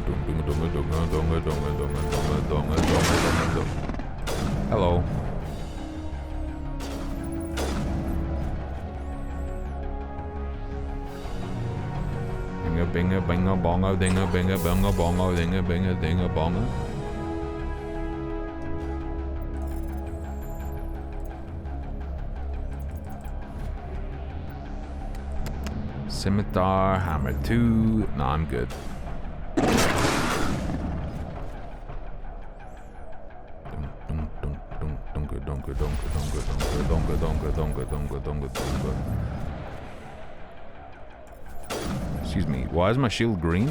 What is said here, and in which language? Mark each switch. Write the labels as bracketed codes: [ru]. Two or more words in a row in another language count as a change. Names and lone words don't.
[en] Hello. Binga binga binga bongo dinga binga binga bongo dinga binga dinga bongo. Scimitar, hammer 2. No, I'm good. Excuse me, why is my shield green?